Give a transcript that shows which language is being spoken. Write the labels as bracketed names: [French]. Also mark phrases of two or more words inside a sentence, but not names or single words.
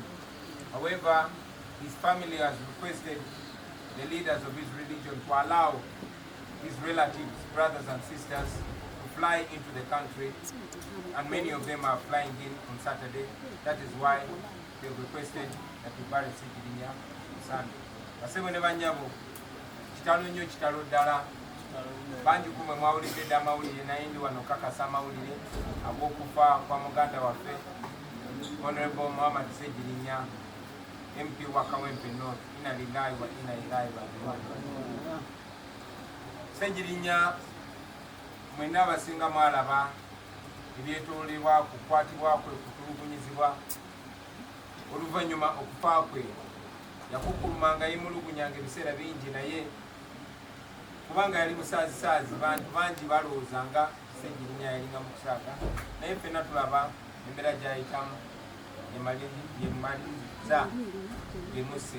[English] However, his family has requested the leaders of his religion to allow his relatives, brothers and sisters, fly into the country, and many of them are flying in on Saturday. That is why they requested that we bury Ssegirinya on Sunday. [Ganda] Basebo ne banyabo kitalo nnyo kitalo ddala bangi kumwe mwawulidde dda amawulire naye ndi wano kakasa amawulire ag'okufa kwa muganda waffe Honorable Muhammad Ssegirinya, MP wa Kawempe North. [Arabic] إنا لله وإنا إليه راجعون. [Ganda] Ssegirinya mwena abasinga mwalaba ebyetoolebwa kukwatibwa kwe, kutulugunyizibwa. Oluvannyuma okufa kwe yakukulumanga yemulugunyanga ebiseera bingi, naye kubanga yali musaazi bantu bangi balowoozanga Ssegirinya yalinga mu kusaaga, naye ffenna tulaba embeera gy'ayitamu yemaliza emusse.